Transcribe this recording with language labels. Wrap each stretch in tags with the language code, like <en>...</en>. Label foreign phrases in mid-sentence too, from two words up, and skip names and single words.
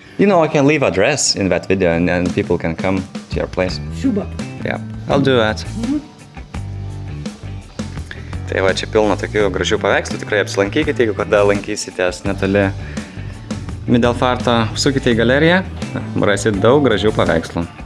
<en>You know, I can leave address in that video and people can come to your place. Super. Yeah, I'll do that.</en> <lt>Tai va, čia pilna tokių gražių paveikslų, tikrai apsilankykite, jeigu kada lankysitės netoli Middelfarto, sukite į galeriją, rasit daug gražių paveikslų.</lt>